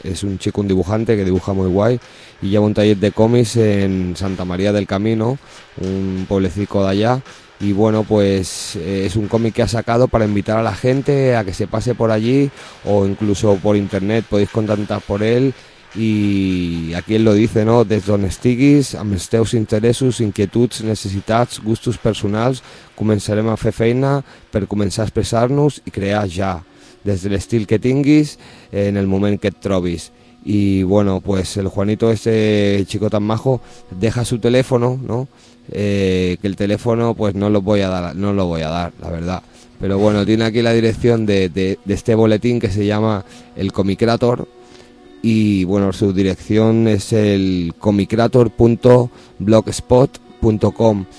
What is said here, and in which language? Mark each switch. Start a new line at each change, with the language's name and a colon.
Spanish: Es un chico, un dibujante que dibuja muy guay. Y lleva un taller de cómics en Santa María del Camino, un pueblecito de allá. Y bueno, pues es un cómic que ha sacado para invitar a la gente a que se pase por allí, o incluso por internet podéis contactar por él. Y aquí él lo dice, ¿no?
Catalan: Des d'on estiguis, amb els teus interessos, inquietuds, necessitats, gustos personals, començarem a fer feina per començar a expressar-nos i crear ja, des de l'estil que tinguis, en el moment que et trobis.
Spanish: Y bueno, pues el Juanito, ese chico tan majo, deja su teléfono, ¿no? Que el teléfono pues no lo voy a dar, la verdad. Pero bueno, tiene aquí la dirección de este boletín que se llama El Comicrator. Y bueno, su dirección es el comicrator.blogspot.com.